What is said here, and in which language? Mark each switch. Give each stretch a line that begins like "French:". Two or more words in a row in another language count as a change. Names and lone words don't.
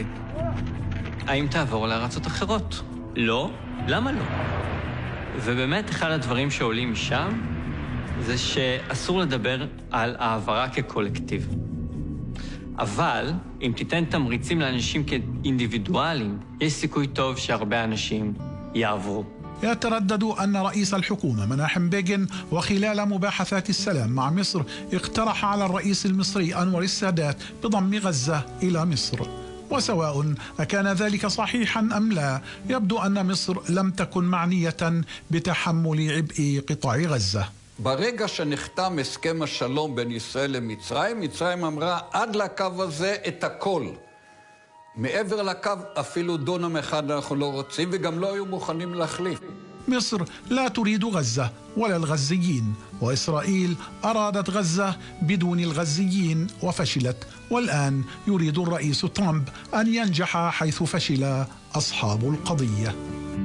Hebrew: האם תעבור לארצות אחרות? לא? למה לא? ובאמת אחד הדברים שעולים משם זה שאסור לדבר על העברה כקולקטיב. אבל אם תיתן תמריצים לאנשים כאינדיבידואלים, יש סיכוי טוב שהרבה אנשים יעברו.
Arabic: يتردد أن رئيس الحكومة مناحم بيغين وخلال مباحثات السلام مع مصر اقترح على الرئيس المصري أنور السادات بضم غزة إلى مصر. وسواء أكان ذلك صحيحا أم لا، يبدو أن مصر لم تكن معنية بتحمل عبء قطاع غزة.
Hebrew: ברגע שנחתם הסכם השלום בין ישראל למצרים, מצרים אמרה עד לקו הזה את הכל. מעבר לקו אפילו דונם אחד אנחנו לא רוצים, וגם לא היו מוכנים להחליף.
Arabic: مصر لا تريد غزة ولا الغزيين، وإسرائيل أرادت غزة بدون الغزيين وفشلت، والآن يريد الرئيس ترامب أن ينجح حيث فشل أصحاب القضية.